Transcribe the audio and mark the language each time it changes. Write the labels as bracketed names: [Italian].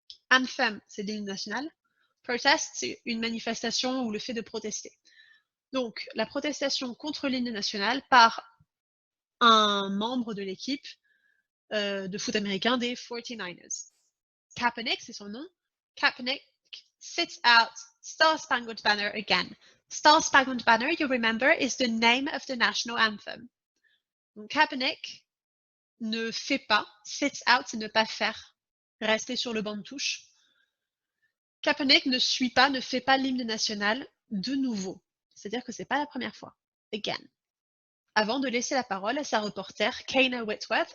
[French] Anthem, c'est l'hymne national. Protest, c'est une manifestation ou le fait de protester. Donc, la protestation contre l'hymne national par un membre de l'équipe de foot américain des 49ers. Kaepernick, c'est son nom. [English] Kaepernick sits out Star Spangled Banner again. Star Spangled Banner, you remember, is the name of the national anthem. [French] Donc, Kaepernick ne fait pas. [English] Sits out, [French] c'est ne pas faire. Rester sur le banc de touche. Kaepernick ne suit pas, ne fait pas l'hymne national de nouveau. C'est-à-dire que ce n'est pas la première fois. [English] Again. [French] Avant de laisser la parole à sa reporter, Kana Whitworth.